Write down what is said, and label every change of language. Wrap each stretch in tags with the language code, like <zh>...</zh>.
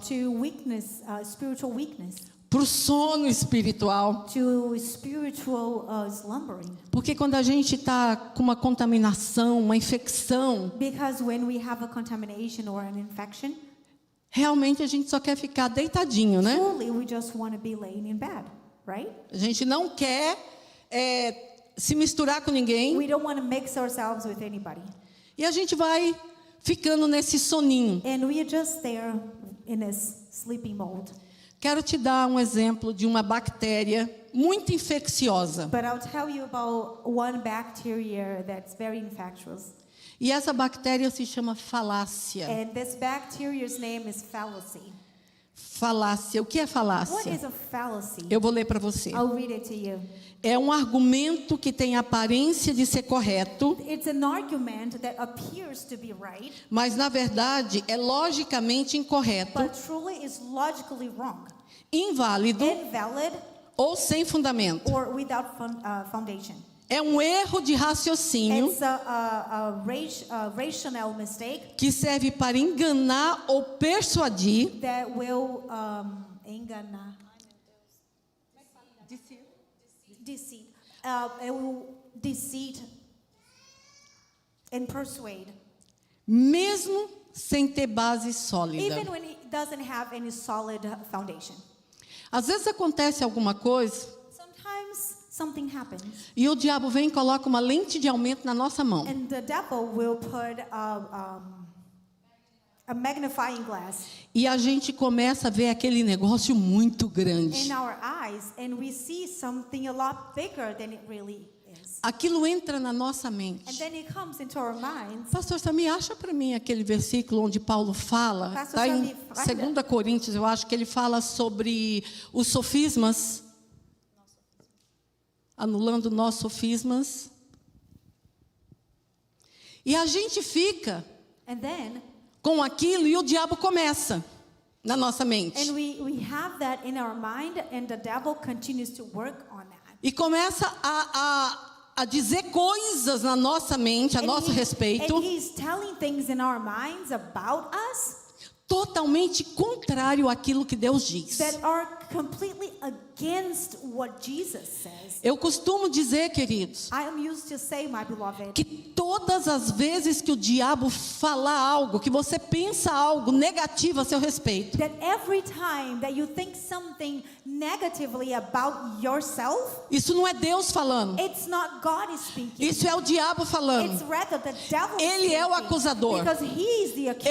<en>to weakness, spiritual weakness,</en> <pt>para o sono espiritual.</pt> <en>to spiritual slumbering.</en> <pt>Porque quando a gente está com uma contaminação, uma infecção,</pt> <en>Because when we have a contamination or an infection,</en> <pt>realmente a gente só quer ficar deitadinho, né?</pt> <en>truly we just want to be laying in bed, right?</en> <pt>A gente não quer se misturar com ninguém</pt> <en>We don't want to mix ourselves with anybody.</en> <pt>e a gente vai ficando nesse soninho.</pt> <en>And we are just there in this sleeping mode.</en> <pt>Quero te dar um exemplo de uma bactéria muito infecciosa.</pt> <en>But I'll tell you about one bacteria that's very infectious.</en> <pt>E essa bactéria se chama falácia.</pt> <en>And this bacteria's name is fallacy.</en> <pt>Falácia. O que é</pt> <en>What</en> <pt>falácia?</pt> <en>is a fallacy?</en> <pt>Eu vou ler para você.</pt> <en>I'll read it to you.</en> <pt>É um argumento que tem a aparência de ser correto,</pt> <en>It's an argument that appears to be right,</en> <pt>mas na verdade é logicamente incorreto,</pt> <en>but truly is logically wrong,</en> <pt>inválido</pt> <en>invalid,</en> <pt>ou sem fundamento.</pt> <en>or without foundation.</en> <pt>É um erro de raciocínio</pt> <en>It's a rational mistake</en> <pt>que serve para enganar ou persuadir.</pt> <en>that will</en> <pt>enganar.</pt> <en>Deceit. It will deceive and persuade,</en> <pt>Mesmo sem ter base sólida.</pt> <en>even when it doesn't have any solid foundation.</en> <pt>Às vezes acontece alguma coisa</pt> <en>Sometimes something happens,</en> <pt>e o diabo vem e coloca uma lente de aumento na nossa mão.</pt> <en>and the devil will put a magnifying glass</en> <pt>E a gente começa a ver aquele negócio muito grande.</pt> <en>in our eyes, and we see something a lot bigger than it really is.</en> <pt>Aquilo entra na nossa</pt> <en>And</en> <pt>mente.</pt> <en>then it comes into our minds.</en> <pt>Pastor Samir, acha para mim aquele versículo onde Paulo fala, Pastor está em Samir, 2 Coríntios, eu acho que ele fala sobre os sofismas, anulando nós sofismas. E a gente fica</pt> <en>And then,</en> <pt>com aquilo e o diabo começa na nossa mente.</pt> <en>and we have that in our mind, and the devil continues to work on that.</en> <pt>E começa a dizer coisas na nossa mente, a nosso respeito,</pt> <en>And he's telling things in our minds about us</en> <pt>totalmente contrário àquilo que Deus diz.</pt> <en>that are completely against what Jesus says.</en> <pt>Eu costumo dizer, queridos,</pt> <en>I am used to say, my beloved,</en> <pt>que todas as vezes que o diabo falar algo, que você pensa algo negativo a seu respeito,</pt> <en>that every time that you think something negatively about yourself,</en> <pt>isso não é Deus falando,</pt> <en>it's not God is speaking.</en> <pt>isso é o diabo falando.</pt> <en>It's rather the devil</en> <pt>Ele é o</pt> <en>speaking,</en> <pt>acusador.</pt> <en>because he is the accuser.</en>